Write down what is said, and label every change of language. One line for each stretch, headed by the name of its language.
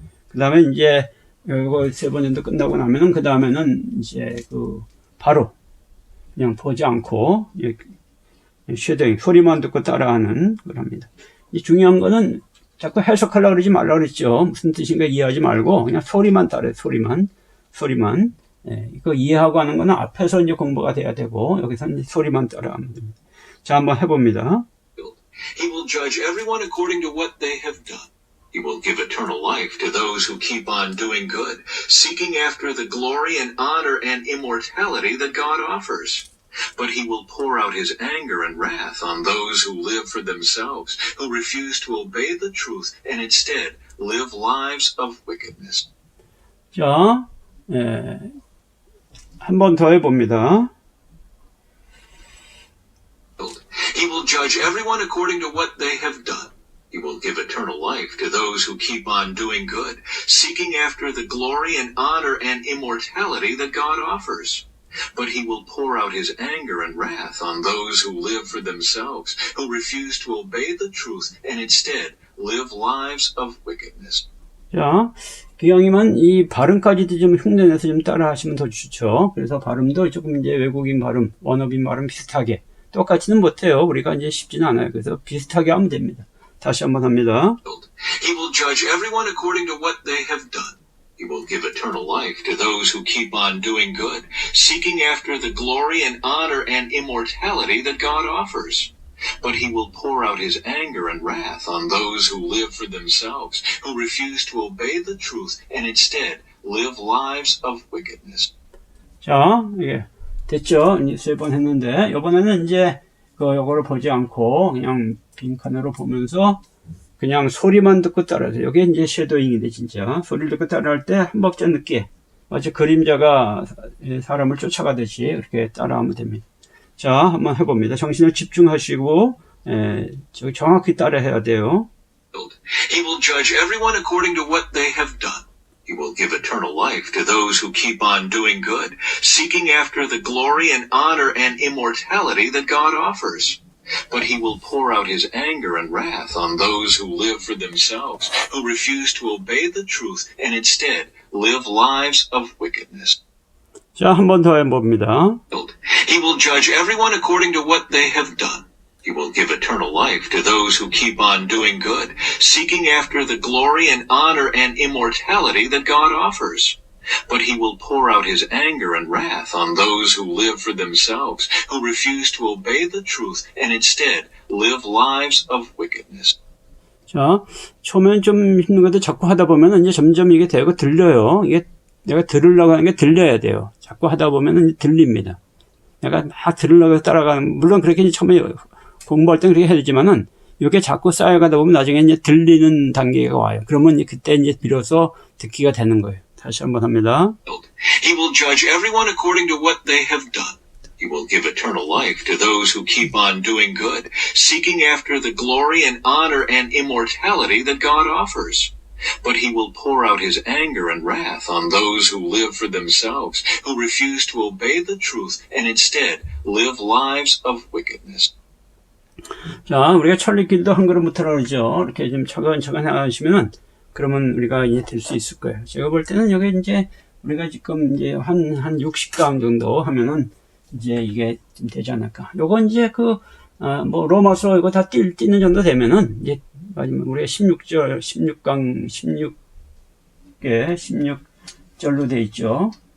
Korean: 그 다음에 이제, 이거 3번 정도 끝나고 나면은, 그 다음에는 이제 바로 그냥 보지 않고, 쉐도잉, 소리만 듣고 따라하는 걸 합니다. 이 중요한 거는 자꾸 해석하려고 그러지 말라고 그랬죠. 무슨 뜻인가 이해하지 말고, 그냥 소리만 따라해, 소리만. 이거 이해하고 하는 거는 앞에서 이제 공부가 돼야 되고, 여기서 이제 소리만 따라하면 됩니다. 자, 한번 해봅니다.
English: He will judge everyone according to what they have done. He will give eternal life to those who keep on doing good, seeking after the glory and honor and immortality that God offers. But he will pour out his anger and wrath on those who live for themselves, who refuse to obey the truth and instead live lives of wickedness.
Korean: 자, 한 번 더 해봅니다.
English: He will judge everyone according to what they have done. He will give eternal life to those who keep on doing good, seeking after the glory and honor and immortality that God offers. But he will pour out his anger and wrath on those who live for themselves, who refuse to obey the truth and instead live lives of wickedness.
Korean: 자, 기왕이면 이 발음까지도 좀 흉내내서 좀 따라 하시면 더 좋죠. 그래서 발음도 조금 이제 외국인 발음, 원어민 발음 비슷하게. 똑같이는 못해요. 우리가 이제 쉽지는 않아요. 그래서 비슷하게 하면 됩니다. 다시 한번 합니다.
English: He will judge everyone according to what they have done. He will give eternal life to those who keep on doing good, seeking after the glory and honor and immortality that God offers. But he will pour out his anger and wrath on those who live for themselves, who refuse to obey the truth and instead live lives of wickedness.
Korean: 자, 예. 됐죠? 이제 3번 했는데, 이번에는 이제, 요거를 보지 않고, 그냥 빈칸으로 보면서, 그냥 소리만 듣고 따라하세요. 이게 이제 섀도잉인데, 진짜. 소리를 듣고 따라할 때 한 박자 늦게, 마치 그림자가 사람을 쫓아가듯이 이렇게 따라하면 됩니다. 자, 한번 해봅니다. 정신을 집중하시고, 정확히 따라해야 돼요.
English: He will judge everyone according to what they have done. He will give eternal life to those who keep on doing good, seeking after the glory and honor and immortality that God offers. But he will pour out his anger and wrath on those who live for themselves, who refuse to obey the truth and instead live lives of wickedness.
Korean: 자, 한 번 더 해봅니다.
English: He will judge everyone according to what they have done. He will give eternal life to those who keep on doing good, seeking after the glory and honor and immortality that God offers. But he will pour out his anger and wrath on those who live for themselves, who refuse to obey the truth and instead live lives of wickedness.
Korean: 자, 처음엔 좀 힘든 건데 자꾸 하다 보면 이제 점점 이게 되고 들려요. 이게 내가 들으려고 하는 게 들려야 돼요. 자꾸 하다 보면 들립니다. 내가 막 들으려고 해서 따라가는, 물론 그렇게 이제 처음에 공부할 땐 그렇게 해야 되지만은, 이게 자꾸 쌓여가다 보면 나중에 이제 들리는 단계가 와요. 그러면 그때 이제 비로소 듣기가 되는 거예요. 다시 한번 합니다.
English: He will judge everyone according to what they have done. He will give eternal life to those who keep on doing good, seeking after the glory and honor and immortality that God offers. But he will pour out his anger and wrath on those who live for themselves, who refuse to obey the truth and instead live lives of wickedness.
Korean: 자, 우리가 천리길도 한 걸음부터라 그러죠. 이렇게 좀 차근차근 하시면은, 그러면 우리가 이제 될 수 있을 거예요. 제가 볼 때는 여기 이제, 우리가 지금 이제 한 60강 정도 하면은, 이제 이게 좀 되지 않을까. 요거 이제 로마서 이거 다 띄는 정도 되면은, 이제, 마지막 우리가 16강, 16개, 16절로 돼 있죠.